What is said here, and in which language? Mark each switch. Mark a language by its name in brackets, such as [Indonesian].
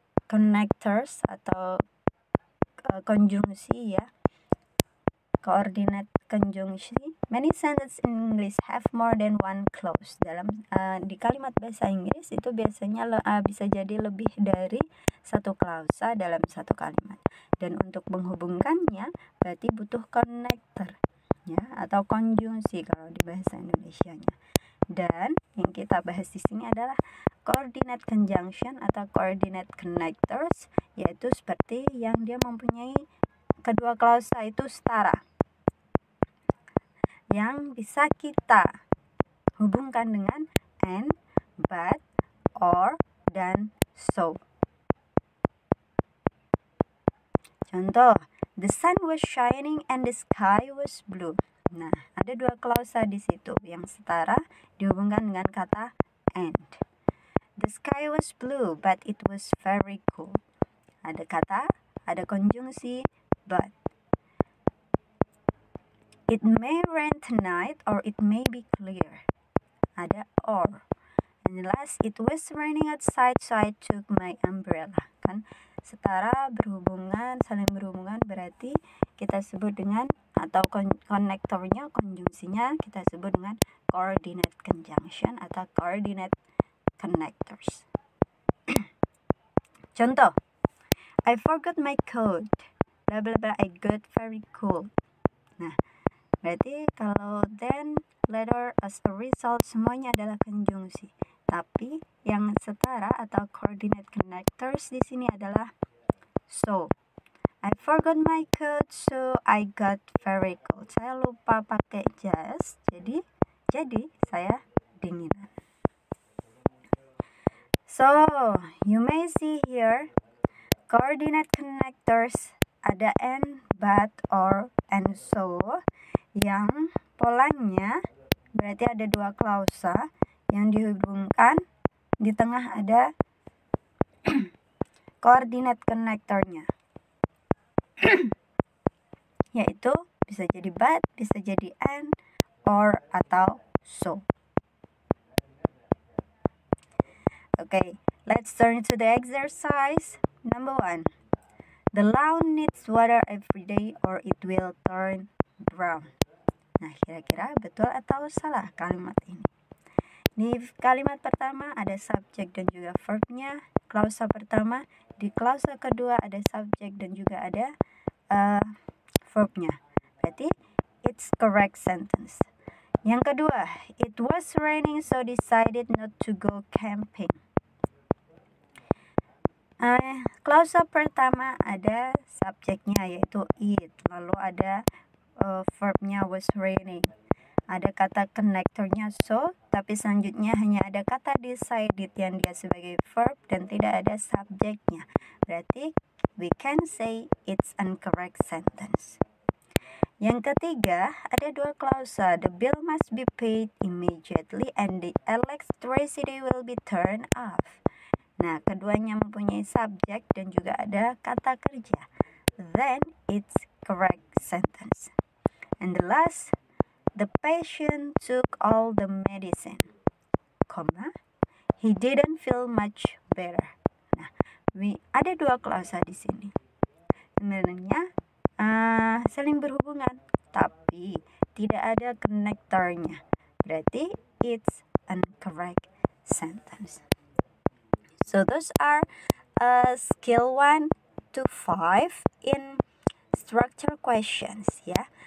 [Indonesian] Connectors atau konjungsi ya. [English] Coordinate conjunction. Many sentences in English have more than one clause. [Indonesian] Dalam di kalimat bahasa Inggris itu biasanya bisa jadi lebih dari satu klausa dalam satu kalimat. Dan untuk menghubungkannya berarti butuh connector ya, atau konjungsi kalau di bahasa Indonesianya. Dan yang kita bahas di sini adalah coordinate conjunction atau coordinate connectors, yaitu seperti yang dia mempunyai kedua klausa itu setara, yang bisa kita hubungkan dengan and, but, or, dan so. [English] Contoh, the sun was shining and the sky was blue. [Indonesian] Nah, ada dua klausa di situ yang setara dihubungkan dengan kata and. [English] The sky was blue, but it was very cool. [Indonesian] Ada konjungsi but. [English] It may rain tonight or it may be clear. [Indonesian] Ada or. [English] And the last, it was raining outside, so I took my umbrella. [Indonesian] Kan setara, berhubungan, saling berhubungan, berarti kita sebut dengan atau konektornya, konjungsinya kita sebut dengan coordinate conjunction atau coordinate connectors. [English] Contoh, I forgot my coat, bla bla bla, I got very cold. [Indonesian] Nah, berarti kalau then, later, as a result, semuanya adalah konjungsi. Tapi yang setara atau coordinate connectors di sini adalah so. [English] I forgot my coat, so I got very cold. [Indonesian] Saya lupa pakai jas, jadi saya dinginan. [English] So, you may see here coordinate connectors [Indonesian] ada and, but, or, and so, yang polanya berarti ada dua klausa yang dihubungkan, di tengah ada coordinate connectornya. Yaitu bisa jadi but, bisa jadi and, or, atau so. [English] Okay, let's turn to the exercise. Number 1. The lawn needs water every day or it will turn brown. [Indonesian] Nah, kira-kira betul atau salah kalimat ini? Di kalimat pertama ada subjek dan juga verbnya, klausa pertama. Di klausa kedua ada subjek dan juga ada verbnya. [English] Berarti it's correct sentence. [Indonesian] Yang kedua, [English] it was raining so decided not to go camping. [Indonesian] Klausa pertama ada subjeknya yaitu it, lalu ada verbnya was raining. Ada kata connectornya so, tapi selanjutnya hanya ada kata decided yang dia sebagai verb dan tidak ada subjeknya. [English] Berarti we can say it's incorrect sentence. [Indonesian] Yang ketiga, ada dua klausa. [English] The bill must be paid immediately and the electricity will be turned off. [Indonesian] Nah, keduanya mempunyai subjek dan juga ada kata kerja. [English] Then it's correct sentence. And the last, the patient took all the medicine, he didn't feel much better. [Indonesian] Nah, ada dua klausa di sini. Sebenarnya saling berhubungan, tapi tidak ada connectornya. [English] Berarti it's incorrect sentence. So those are skill 1 to 5 in structure questions ya.